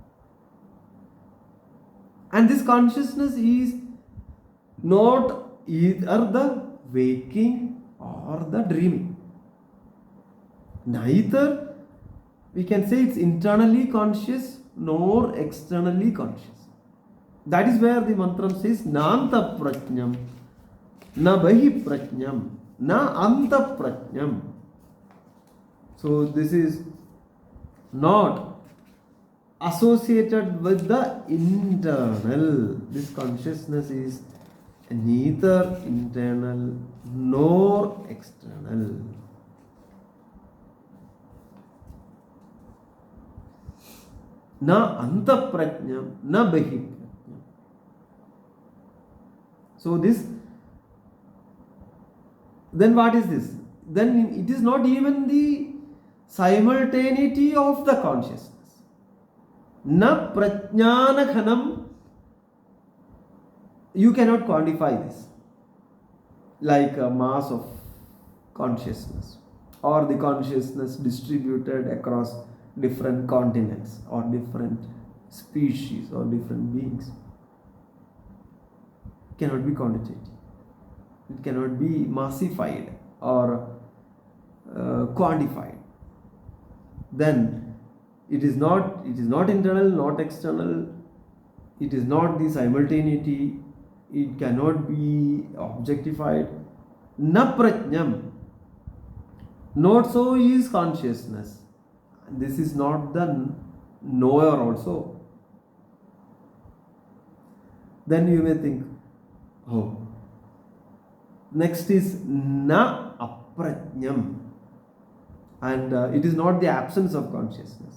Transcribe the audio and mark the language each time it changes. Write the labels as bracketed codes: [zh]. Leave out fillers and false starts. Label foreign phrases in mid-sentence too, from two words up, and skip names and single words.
[en] And this consciousness is not either the waking or the dreaming. Neither we can say it's internally conscious nor externally conscious. That is where the mantra says [sa] नान्तः प्रज्ञं, न बहिः प्रज्ञं, न अन्तः प्रज्ञं. [en] So this is not associated with the internal. This consciousness is neither internal nor external. [sa] न अन्तः प्रज्ञं, न बहिः प्रज्ञं. [en] So this, then what is this? Then it is not even the simultaneity of the consciousness. [sa] न प्रज्ञान घनं, [en] you cannot quantify this like a mass of consciousness or the consciousness distributed across different continents or different species or different beings. Cannot be quantitative. it cannot be massified or quantified. Then it is not internal, not external, it is not the simultaneity, it cannot be objectified. [sa] न प्रज्ञं, [en] not so is consciousness. This is not the knower also. Then you may think, oh, next is [sa] न अप्रज्ञं, [en] and it is not the absence of consciousness.